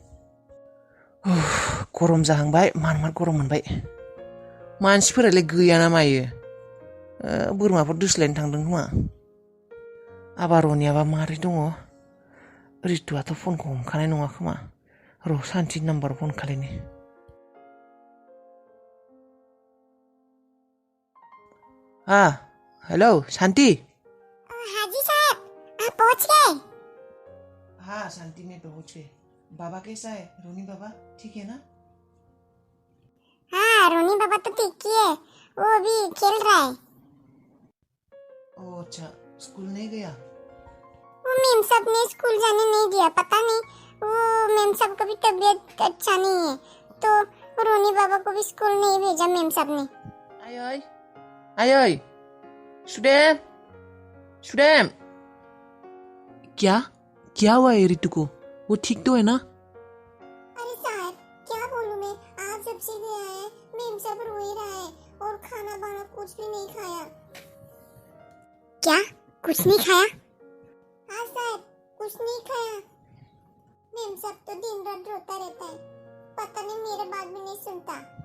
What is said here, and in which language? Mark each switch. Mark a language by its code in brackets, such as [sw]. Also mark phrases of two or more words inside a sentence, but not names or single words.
[brx] गरम जाहांबाय मार गरम मोनबाय मानसिफोरालाय गैया ना मायो बोरमाफोर दोस्लायनो थांदों खोमा आबारनियाबा मारै दङ रितुआथ' फनखौ हमखानाय नङा खोमा र' सान्थि नाम्बार फन खालायनि हेलो शांति [hi] हाँ जी साहब आप पहुंच गए हाँ शांति में पहुंच गए बाबा कैसा है रोनी बाबा ठीक है ना हाँ रोनी बाबा तो ठीक ही है वो अभी खेल रहा है ओह अच्छा स्कूल नहीं गया वो मेम साहब ने स्कूल जाने नहीं दिया पता नहीं वो मेम साहब का भी तबीयत अच्छा नहीं है तो रोनी बाबा को भी स्कूल नहीं भेजा मेम साहब ने आयै सुदेम क्या हुआ है रितु को वो ठीक तो है ना अरे साहब क्या बोलूं मैं आप जब से गया है मेम साहब रो ही रहा है और खाना वाना कुछ भी नहीं खाया क्या कुछ नहीं खाया हाँ साहब कुछ नहीं खाया मेम साहब तो दिन रात रोता रहता है पता नहीं मेरे बात भी नहीं सुनता